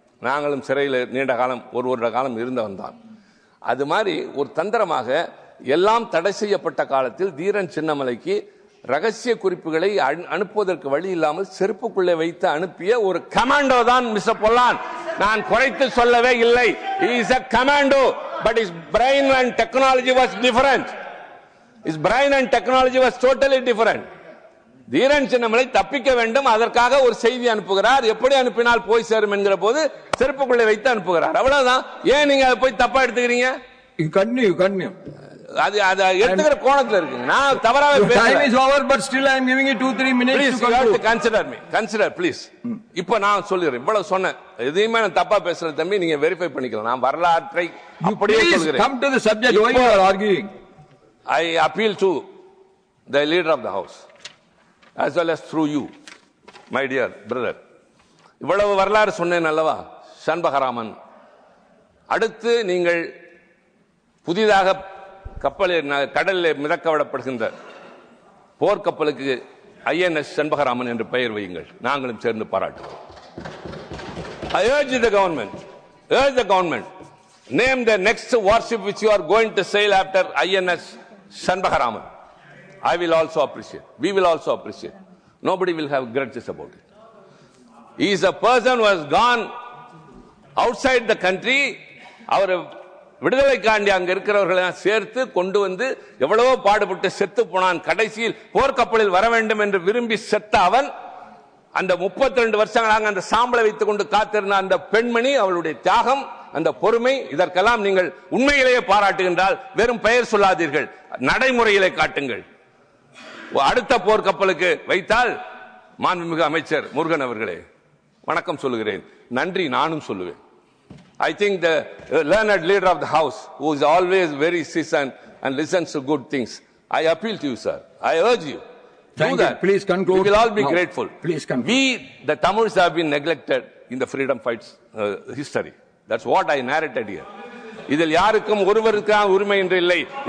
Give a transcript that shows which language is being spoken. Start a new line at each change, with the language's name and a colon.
Tamil: நாங்களும் சிறையில் நீண்ட காலம், ஒரு வருட காலம் இருந்தவன் தான். அது மாதிரி ஒரு தந்திரமாக எல்லாம் தடை செய்யப்பட்ட காலத்தில் தீரன் சின்னமலைக்கு ரகசிய குறிப்புகளை அனுப்புவதற்கு வழி இல்லாமல் செருப்புக்குள்ளே வைத்து அனுப்பிய ஒரு கமாண்டோ தான் மிஸ்டர் பொல்லான். நான் குறைத்து சொல்லவே இல்லை.
English: He is a commando, but his brain and technology was different. His brain and technology was totally different.
Tamil: Dheeran Chinnamalai தப்பிக்க வேண்டும், அதற்காக ஒரு செய்தி அனுப்புகிறார். எப்படி அனுப்பினால் போய் சேரும் என்கிற போது செருப்புக்குள்ளே வைத்து அனுப்புகிறார். அவ்வளவுதான். ஏன் நீங்க அதை போய் தப்பா எடுத்துக்கிறீங்க?
English: Continue.
Tamil: அது எடுத்துக்கிற கோணத்துல இருக்குங்க. நான் தவறாவே பேசுறேன்.
English: Time is over, but still I am giving you 2-3 minutes Please, to conclude. consider please.
Tamil: இப்போ நான் சொல்லிடுறேன். இவ்வளவு சொன்னேன். எதையுமே நான் தப்பா பேசுறேன் தம்பி, நீங்க வெரிஃபை பண்ணிக்கலாம். நான் வரலாற்றை அப்படியே சொல்கிறேன்.
English: Come to the subject. Why you are arguing? I appeal to the leader of the house as well as through you, my dear brother.
Tamil: இவ்வளவு வரலாறு சொன்னேன் அல்லவா சண்பகராமன். அடுத்து நீங்கள் புதிதாக கடலில் மிதக்க விடப்படுகின்ற போர்க்கப்பலுக்கு INS சண்பகராமன் என்று பெயர் வையுங்கள். நாங்களும் சேர்ந்து பாராட்டுவோம்.
English: I urge the government, name the next warship which you are going to sail after INS Shanbagaraman. I will also appreciate. We will also appreciate. Nobody will have grudges about it. He is a person who has gone outside the country.
Tamil: அவர் விடுதலைக்காண்டி அங்க இருக்கிறவர்களை சேர்த்து கொண்டு வந்து எவ்வளவோ பாடுபட்டு செத்து போனான். கடைசியில் போர்க்கப்பலில் வர வேண்டும் என்று விரும்பி செத்த அவன் அந்த 32 வருஷங்களாக அந்த சாம்பலை வைத்துக் கொண்டு காத்திருந்த அந்த பெண்மணி, அவளுடைய தியாகம், அந்த பொறுமை, இதற்கெல்லாம் நீங்கள் உண்மையிலேயே பாராட்டுகின்றால் வெறும் பெயர் சொல்லாதீர்கள், நடைமுறையிலே காட்டுங்கள். அடுத்த போர்க்கப்பலுக்கு வைத்தால் மாண்புமிகு அமைச்சர் முருகன் அவர்களே வணக்கம் சொல்லுகிறேன், நன்றி நானும் சொல்லுவேன்.
English: I think the learned leader of the house, who is always very seasoned and listens to good things, I appeal to you, sir. I urge you. Thank you. Please conclude. We will all be grateful. Please conclude. We, the Tamils, have been neglected in the freedom fights history. That's what I narrated here.
Tamil: இதில் யாருக்கும் ஒருவருக்கான உரிமை என்று இல்லை.